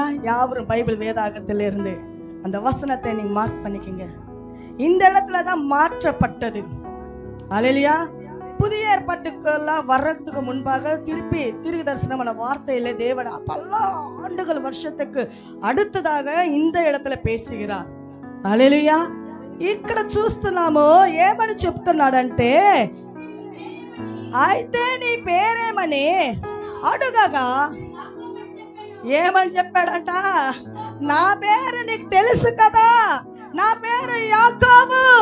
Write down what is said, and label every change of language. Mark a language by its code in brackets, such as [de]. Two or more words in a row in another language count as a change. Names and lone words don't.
[ta] யாவரும் பைபிள் வேதாகத்திலிருந்து அந்த வசனத்தை நீங்க மார்க் பண்ணிக்கிங்க. இந்த இடத்துல தான் மாற்றப்பட்டது. அல்லேலூயா. புதிய ஏற்பாட்டுக்கெல்லாம் வர்றதுக்கு முன்பாக திருப்பி தீர்க்கதரிசனமான வார்த்தையில தேவன் பல ஆண்டுகள் வருஷத்துக்கு அடுத்ததாக இந்த இடத்துல పేసిகிறார். [te] హల్లెలూయా. ఇక్కడ చూస్తున్నాము ఏమని చెప్తున్నాడంటే, అయితే నీ పేరేమని అడుగగా ఏమని చెప్పాడంట? నా పేరు నీకు తెలుసు కదా, నా పేరు యాకోబు.